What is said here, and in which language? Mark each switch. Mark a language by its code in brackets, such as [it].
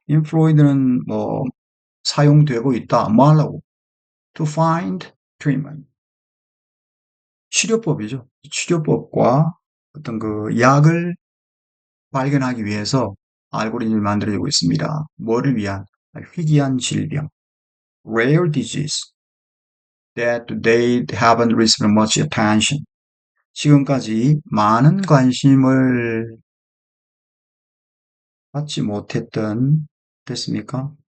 [ko] employed는 뭐 사용되고 있다. 뭐 하려고? [en] to find treatment. [ko] 치료법이죠. 치료법과 어떤 그 약을 발견하기 위해서 알고리즘이 만들어지고 있습니다. 뭐를 위한? 희귀한 질병. [en] rare disease that they haven't received much attention. [ko] 지금까지 많은 관심을 받지 못했던 됐습니까?